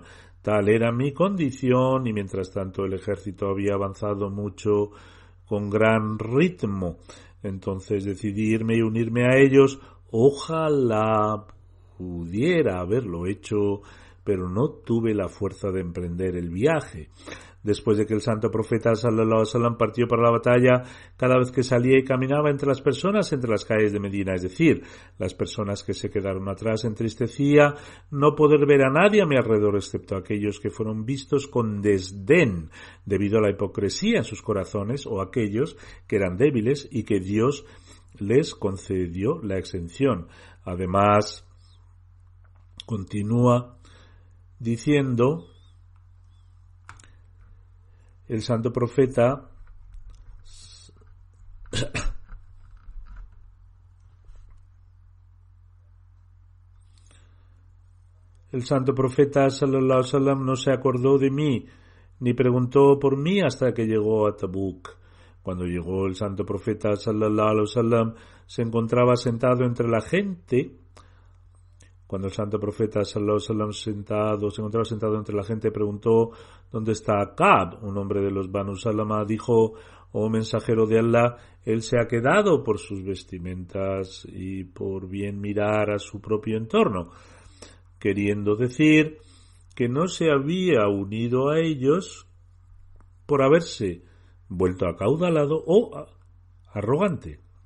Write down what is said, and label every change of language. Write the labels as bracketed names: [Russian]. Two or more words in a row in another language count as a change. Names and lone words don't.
[Spanish] Tal era mi condición y mientras tanto el ejército había avanzado mucho con gran ritmo. Entonces decidí irme y unirme a ellos. Ojalá pudiera haberlo hecho, pero no tuve la fuerza de emprender el viaje. Después de que el santo profeta [Arabic] صلى الله عليه وسلم [Spanish] partió para la batalla, cada vez que salía y caminaba entre las personas, entre las calles de Medina, es decir, las personas que se quedaron atrás, entristecía no poder ver a nadie a mi alrededor excepto aquellos que fueron vistos con desdén debido a la hipocresía en sus corazones o aquellos que eran débiles y que Dios les concedió la exención. Además, continúa diciendo el santo profeta [Arabic] صلى الله عليه وسلم [Spanish] no se acordó de mí ni preguntó por mí hasta que llegó a Tabuk. Cuando llegó el santo profeta [Arabic] صلى الله عليه وسلم [Spanish] se encontraba sentado entre la gente. Cuando el santo profeta [Arabic] صلى الله عليه وسلم [Spanish] se encontraba sentado entre la gente, preguntó ¿dónde está Ka'b? Un hombre de los Banu Salama dijo: oh mensajero de Allah, él se ha quedado por sus vestimentas y por bien mirar a su propio entorno, queriendo decir que no se había unido a ellos por haberse vuelto acaudalado o arrogante.